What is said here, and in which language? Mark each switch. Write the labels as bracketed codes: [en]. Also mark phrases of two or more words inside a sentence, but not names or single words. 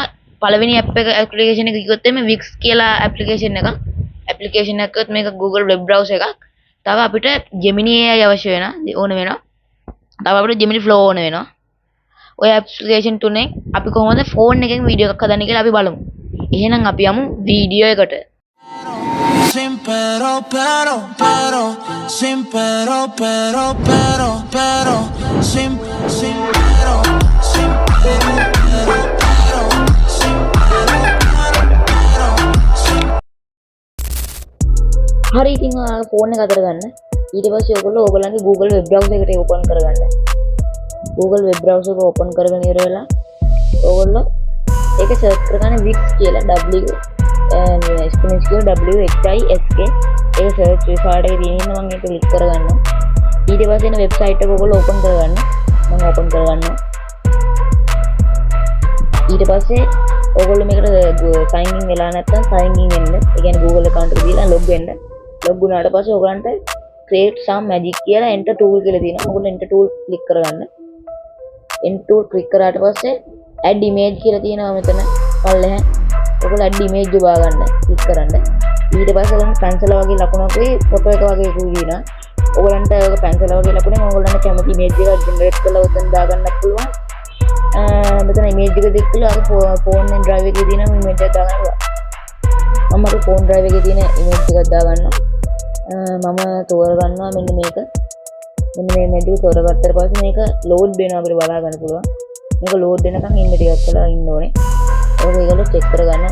[si] පළවෙනි ඇප්ලිකේෂන් එක කිව්වොත් එimhe Wix කියලා ඇප්ලිකේෂන් එකක්. ඇප්ලිකේෂන් එකත් මේක [en] Google web browser [si] එකක්. තව අපිට Gemini AI අවශ්‍ය වෙනවා. තව අපිට Gemini Flow ඕන වෙනවා. ඔය ඇප්ලිකේෂන් තුනෙන් අපි කොහොමද ෆෝන් එකෙන් වීඩියෝ එකක් හදන්නේ කියලා අපි බලමු. එහෙනම් අපි යමු වීඩියෝ එකට. Sin pero, sin pero, sin pero, sin හරි ඉතින් ෆෝන් එක අතර ගන්න. ඊට පස්සේ ඔයගොල්ලන්ගේ [en] Google web browser [si] එකට ඕපන් කරගන්න. [en] Google web browser [si] එක ඕපන් කරගෙන ඉවර වෙලා ඔයගොල්ලෝ ඒක සර්ච් කරගන්න Wix කියලා ස්පෙලිං කියලා WHISK ඒක [en] search result [si] එකේ තියෙන මම ඒක ක්ලික් කරගන්නවා. ඊට පස්සේ එන වෙබ්සයිට් එක ඔයගොල්ලෝ ඕපන් කරගන්න. මම ඕපන් කරගන්නවා. ඊට පස්සේ ඔයගොල්ලෝ මේකට [en] sign in [si] වෙලා නැත්නම් [en] sign in [si] වෙන්න. ඒ කියන්නේ [en] Google account [si] එක දීලා log වෙන්න. log වුණාට පස්සේ ඔයගලන්ට [en] create some magic [si] කියලා [en] enter tool [si] කියලා තියෙනවා. ඔයගොල්ලෝ [en] enter tool [si] ක්ලික් කරගන්න. [en] enter tool [si] ක්ලික් කරාට පස්සේ [en] add image [si] කියලා තියෙනවා මෙතන පල්ලෙහා. ඔයගොල්ලෝ [en] add image [si] ඔබා ගන්න ක්ලික් කරන්න. ඊට පස්සේ ඔයගොල්ලෝ pencil වගේ ලකුණකුයි ෆොටෝ එක වගේ එකකුයි දිනවා. ඔයගොල්ලන්ට ඔය pencil වගේ ලකුණේ ඔයගොල්ලන්ට කැමති image එකක් generate කරලා උතන දාගන්නත් පුළුවන්. මෙතන image එක ක්ලික් කරලා අර [en] phone and drive [si] එකේ තියෙන image එක දාගන්න පුළුවන්. මම අර [en] phone drive [si] එකේ තියෙන image එකක් දාගන්නවා. මම තෝරගන්නවා මෙන්න මේක. මෙන්න මේ image එක තෝරගත්තට පස්සේ මේක load වෙනවා අපිට බලා ගන්න පුළුවන්. මේක load වෙනකන් ඉන්න ටිකක් වෙලා ඉන්න ඕනේ. ඔක ඒගොල්ලෝ check කරගන්න.